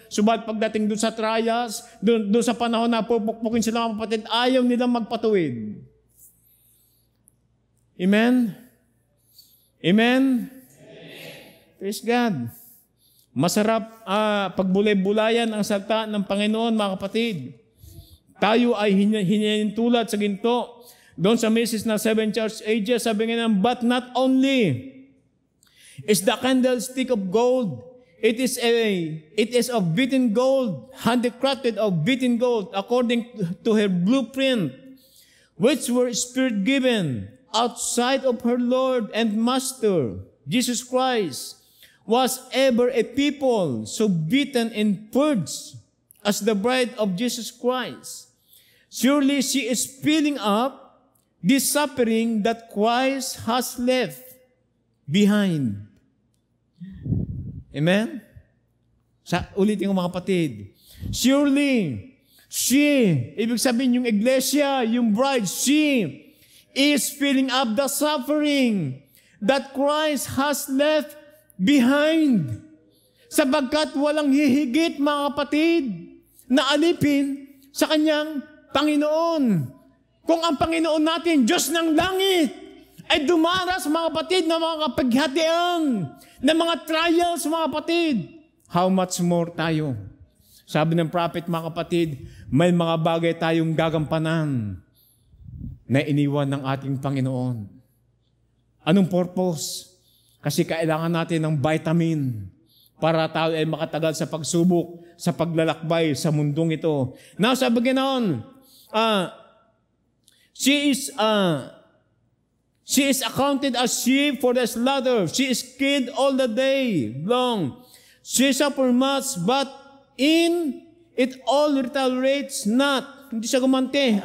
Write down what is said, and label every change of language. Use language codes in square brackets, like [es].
[tl] Subalit pagdating doon sa trials, doon sa panahon na pupukpukin sila, mga kapatid, ayaw nilang magpatuwid. [en] Amen? Amen? Praise God. [tl] Masarap pagbulay-bulayan ang salita ng Panginoon, mga kapatid. Tayo ay hinihintulad sa ginto. Doon sa message na [en] 7 church ages, sabi nga but not only is the candlestick of gold, it is of beaten gold, handicrafted of beaten gold, according to her blueprint, which were spirit-given outside of her Lord and Master, Jesus Christ, was ever a people so beaten and purged as the bride of Jesus Christ. Surely she is filling up this suffering that Christ has left behind. Amen? [tl] Ulitin ko, mga kapatid. [en] Surely, [tl] ibig sabihin yung iglesia, yung [en] bride, she is filling up the suffering that Christ has left behind. [tl] Sapagkat walang hihigit, mga kapatid, na alipin sa kanyang Panginoon. Kung ang Panginoon natin, Diyos ng langit, ay dumaras, mga kapatid, ng mga kapaghatian, ng mga trials, mga kapatid, [en] how much more [tl] tayo? Sabi ng prophet, mga kapatid, may mga bagay tayong gagampanan na iniwan ng ating Panginoon. Anong purpose? Kasi kailangan natin ng vitamin para tayo ay makatagal sa pagsubok, sa paglalakbay sa mundong ito. [en] Now, [tl] sabi ganoon, [en] She is accounted as sheep for the slaughter. She is killed all the day long. She suffered much, but in it all retaliates not. [tl] Hindi siya gumante.